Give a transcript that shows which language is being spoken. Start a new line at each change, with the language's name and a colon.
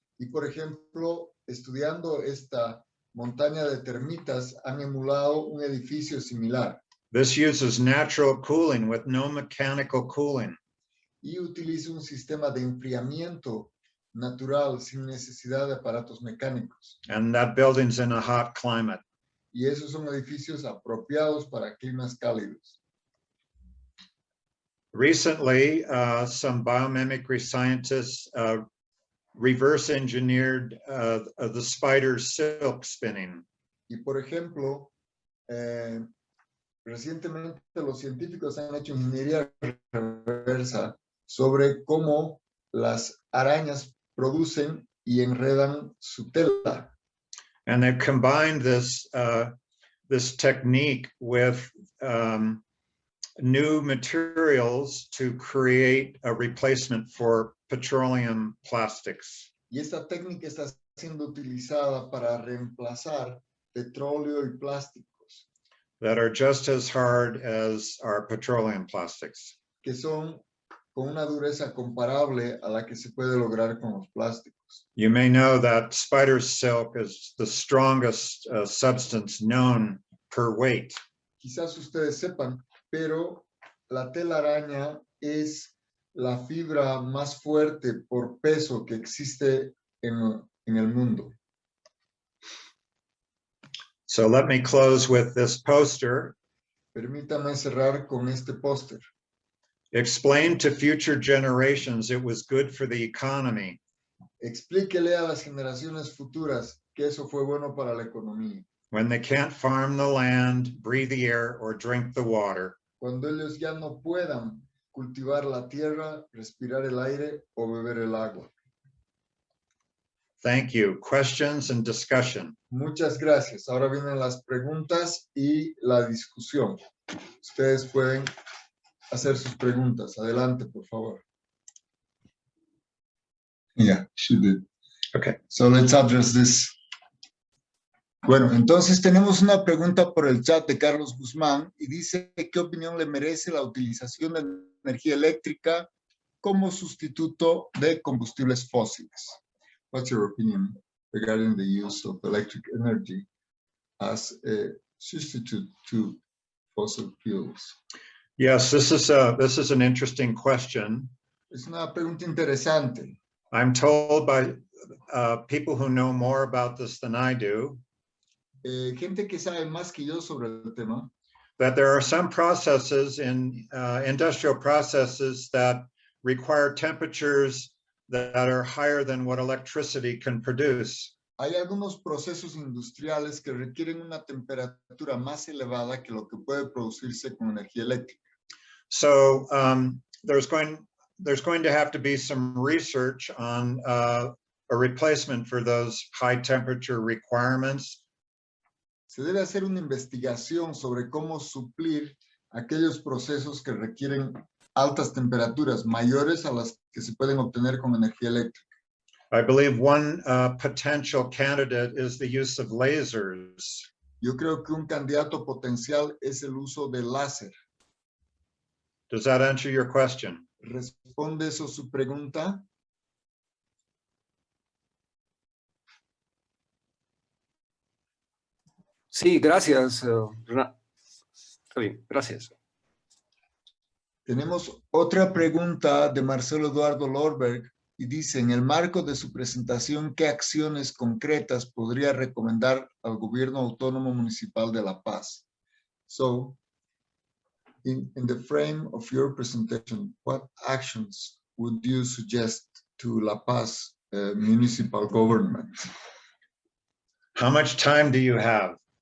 Spanish: Y por ejemplo, estudiando esta montaña de termitas, han emulado un edificio similar.
English: This uses natural cooling with no mechanical cooling.
Spanish: Y utiliza un sistema de enfriamiento natural sin necesidad de aparatos mecánicos.
English: And that building's in a hot climate.
Spanish: Y esos son edificios apropiados para climas cálidos.
English: Recently, some biomimicry scientists reverse engineered the spider's silk spinning.
Spanish: Y por ejemplo, recientemente los científicos han hecho ingeniería reversa sobre cómo las arañas producen y enredan su tela.
English: And they've combined this technique with new materials to create a replacement for petroleum plastics.
Spanish: Y esta técnica está siendo utilizada para reemplazar petróleo y plásticos
English: that are just as hard as our petroleum plastics.
Spanish: que son con una dureza comparable a la que se puede lograr con los plásticos.
English: You may know that spider silk is the strongest substance known per weight.
Spanish: Quizás ustedes sepan, pero la telaraña es la fibra más fuerte por peso que existe en el mundo.
English: So let me close with this poster.
Spanish: Permítame cerrar con este póster.
English: Explain to future generations it was good for the economy.
Spanish: Explíquele a las generaciones futuras que eso fue bueno para la economía.
English: When they can't farm the land, breathe the air, or drink the water.
Spanish: Cuando ellos ya no puedan cultivar la tierra, respirar el aire o beber el agua.
English: Thank you. Questions and discussion.
Spanish: Muchas gracias. Ahora vienen las preguntas y la discusión. Ustedes pueden hacer sus preguntas. Adelante, por favor.
English: Yeah, she did. Okay. So let's address this.
Spanish: Bueno, entonces tenemos una pregunta por el chat de Carlos Guzmán y dice ¿qué opinión le merece la utilización de energía eléctrica como sustituto de combustibles fósiles?
English: What's your opinion regarding the use of electric energy as a substitute to fossil fuels? Yes, this is an interesting question.
Spanish: Es una pregunta interesante.
English: I'm told by people who know more about this than I do
Spanish: Gente que sabe más que yo sobre el tema,
English: that there are some processes in industrial processes that require temperatures that are higher than what electricity can produce.
Spanish: hay algunos procesos industriales que requieren una temperatura más elevada que lo que puede producirse con energía eléctrica.
English: So there's going to have to be some research on a replacement for those high temperature requirements.
Spanish: Se debe hacer una investigación sobre cómo suplir aquellos procesos que requieren altas temperaturas mayores a las que se pueden obtener con energía eléctrica.
English: I believe one potential candidate is the use of lasers.
Spanish: Yo creo que un candidato potencial es el uso de láser.
English: Does that answer your question?
Spanish: ¿Responde eso su pregunta? Sí, gracias. Está bien, gracias. Tenemos otra pregunta de Marcelo Eduardo Lorberg y dice, en el marco de su presentación, ¿qué acciones concretas podría recomendar al gobierno autónomo municipal de La Paz?
English: So, in the frame of your presentation, what actions would you suggest to La Paz municipal government? How much time do you have?